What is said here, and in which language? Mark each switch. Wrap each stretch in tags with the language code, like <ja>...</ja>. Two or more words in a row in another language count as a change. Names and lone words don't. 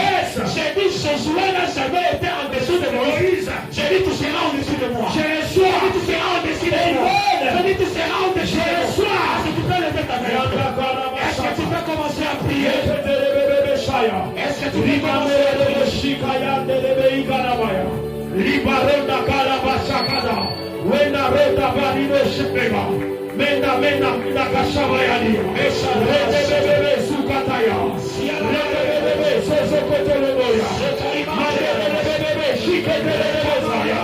<fr>J'ai dit Josué n'a jamais été en dessous de Moïse. J'ai dit tu seras en dessous de moi. J'ai dit tu seras en dessous de moi. J'ai dit tu seras en dessous de moi. Est-ce que tu peux lever ta main? Est-ce que tu peux commencer à prier? Est-ce que tu peux commencer à prier? Libaronda Kalabashakada. Wenda Renda Balino Shepega. Menda Mina Kashabayani. Rebebe Sukataya. Rebebe Sosokotoloboya. Rebebe Shiketelebozaya.</fr>